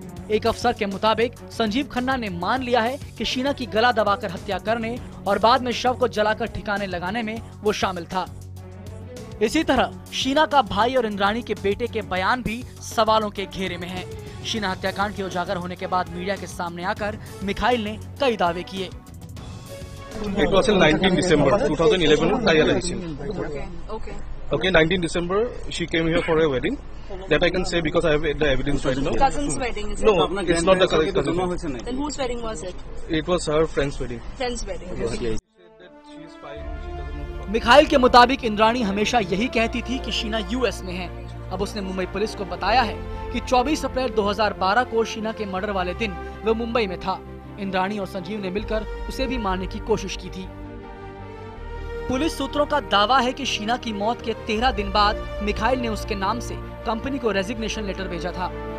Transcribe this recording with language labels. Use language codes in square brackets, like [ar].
[hi] एक अफसर के मुताबिक संजीव खन्ना ने मान लिया है कि शीना की गला दबाकर हत्या करने और बाद में शव को जलाकर ठिकाने लगाने में वो शामिल था। इसी तरह शीना का भाई और इंद्राणी के बेटे के बयान भी सवालों के घेरे में हैं। शीना हत्याकांड के उजागर होने के बाद मीडिया के सामने आकर मिखाइल ने कई दावे किए। [en] It was in 19 December 2011 trial election. Okay, 19 December she came here for a wedding. That I can say because I have the evidence right now. Cousin's wedding, is it? No, it's not the cousin. Then whose wedding was it? It was her friend's wedding. Friend's wedding. She said that she is fine. She doesn't know. [hi] Mikhail के मुताबिक इंद्राणी हमेशा यही कहती थी कि Sheena US में है। अब उसने मुंबई पुलिस को बताया है कि 24 अप्रैल 2012 को शीना के मर्डर वाले दिन वो मुंबई में था। इंद्राणी और संजीव ने मिलकर उसे भी मारने की कोशिश की थी। पुलिस सूत्रों का दावा है कि शीना की मौत के 13 दिन बाद मिखाइल ने उसके नाम से कंपनी को रेजिग्नेशन लेटर भेजा था।